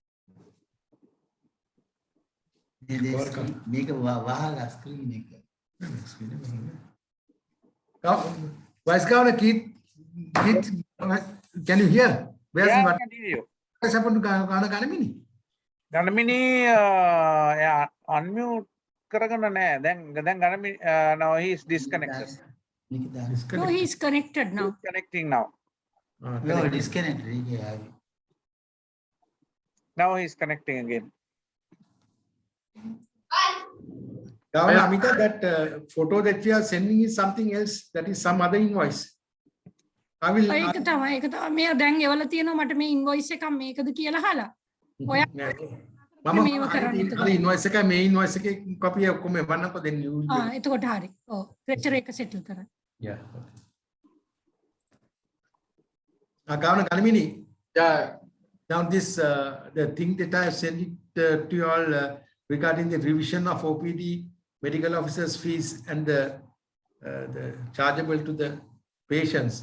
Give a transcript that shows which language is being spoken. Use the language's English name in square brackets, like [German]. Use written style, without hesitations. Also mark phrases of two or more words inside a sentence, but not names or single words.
[English] Make a wahala screen. Vice Governor, Keith, can you hear? Where's Yeah, what I can hear you. has happened to Ghana Ganamini? [Sinhala] Ganamini unmute කරගන්න නෑ. [English] දැන් Ganamini now he is disconnected. No, he's connected now. He's connecting now. No, disconnected. Yeah. Now he's connecting again. Governor Amita, that photo that we are sending is something else. That is some other invoice. I will. [Sinhala] ඒක තමයි මේ දැන් එවල තියෙනවා මට මේ ඉන්වොයිස් එකක් මේකද කියලා අහලා. ඔයා මේව කරන්න එතකොට. invoice එකයි මේ invoice එකේ copy ඔක්කොම එවන්නකො [English] then you will. [Sinhala] එතකොට හරි. ඔව්. lecture එක settle කරන්න. [English] Yeah. Governor Ganamini. Yeah. Now this the thing that I have sent it to you all regarding the revision of OPD medical officers fees and the chargeable to the patients.